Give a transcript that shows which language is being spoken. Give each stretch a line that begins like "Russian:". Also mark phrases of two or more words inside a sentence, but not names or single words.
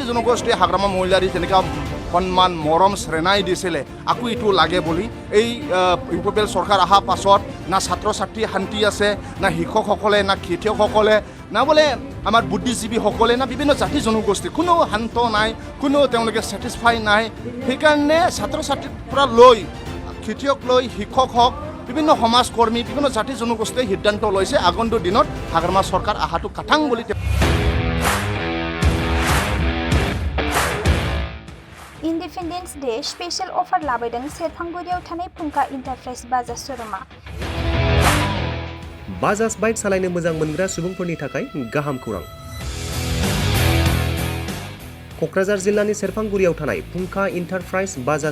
Assamese: জনগোষ্ঠীয়ে হাগ্ৰামা মহিলাৰী যেনেকৈ সন্মান মৰম শ্ৰেণাই দিছিলে আকৌ এইটো লাগে বুলি এই ইউপিপিএল চৰকাৰ অহাৰ পাছত না ছাত্ৰ ছাত্ৰী শান্তি আছে না শিক্ষকসকলে না খেতিয়কসকলে না বোলে আমাৰ বুদ্ধিজীৱীসকলে না বিভিন্ন জাতি জনগোষ্ঠী কোনো শান্ত নাই কোনো তেওঁলোকে ছেটিছফাই নাই সেইকাৰণে ছাত্ৰ ছাত্ৰীৰ পৰা লৈ খেতিয়ক লৈ শিক্ষক হওক বিভিন্ন সমাজকৰ্মী বিভিন্ন জাতি জনগোষ্ঠীয়ে সিদ্ধান্ত লৈছে আগন্তুক দিনত হাগ্ৰামা চৰকাৰ অহাটো কাঠাং বুলি
English: Independence Day special offer
Bodo: लाबोदों सेरफांगुरियाव थानाय फुंखा इन्टारप्राइज बाजाज शोरूमा बाजाज बाइक सालायनो मोजां मोनग्रा सुबुंफोरनि थाखाय गाहाम खौरां क'क्राझार जिल्लानि सेरफांगुरियाव थानाय फुंखा इन्टारप्राइज बाजाज